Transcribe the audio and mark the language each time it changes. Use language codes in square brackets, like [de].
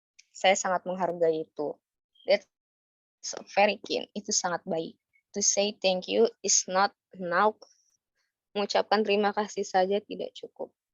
[id] Saya sangat menghargai itu. [en] That's very keen. [id] Itu sangat baik. [en] To say thank you is not enough. [id] Mengucapkan terima kasih saja tidak cukup.